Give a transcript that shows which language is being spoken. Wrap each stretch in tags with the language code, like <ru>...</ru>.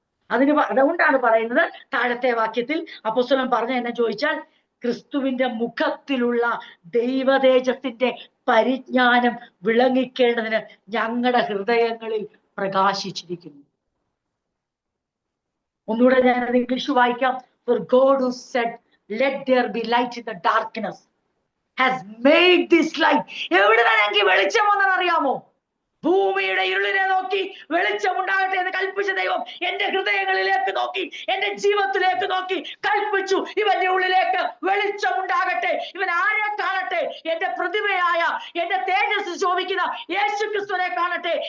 <ml>അതുകൊണ്ടാണ് പറയുന്നത് താഴത്തെ വാക്യത്തിൽ അപ്പോസ്തലൻ പറഞ്ഞ എന്നെ ചോദിച്ചാൽ, ക്രിസ്തുവിന്റെ മുഖത്തിലുള്ള ദൈവതേജത്തിന്റെ പരിജ്ഞാനം വിളങ്ങിക്കേണ്ടതിന് ഞങ്ങളുടെ ഹൃദയങ്ങളിൽ പ്രകാശിച്ചിരിക്കുന്നു. ഒന്നുകൂടെ ഞാനത് ഇംഗ്ലീഷ് വായിക്കാം.</ml> <en>For God who said, let there be light in the darkness, has made this light.</en> <ml>എവിടെ ഞങ്ങൾക്ക് വെളിച്ചം വന്നറിയാമോ? ഭൂമിയുടെ ഇരുളിനെ നോക്കി വെളിച്ചമുണ്ടാകട്ടെ എന്ന് കൽപ്പിച്ച ദൈവം എന്റെ ഹൃദയങ്ങളിലേക്ക് നോക്കി, എന്റെ ജീവിതത്തിലേക്ക് നോക്കി കൽപ്പിച്ചു, ഇവന്റെ ഉള്ളിലേക്ക് വെളിച്ചമുണ്ടാകട്ടെ. ഇവൻ ആരെ കാണട്ടെ? എന്റെ പ്രതിമയായ, എന്റെ തേജസ് ശോഭിക്കുന്ന യേശു ക്രിസ്തുവിനെ കാണട്ടെ.</ml>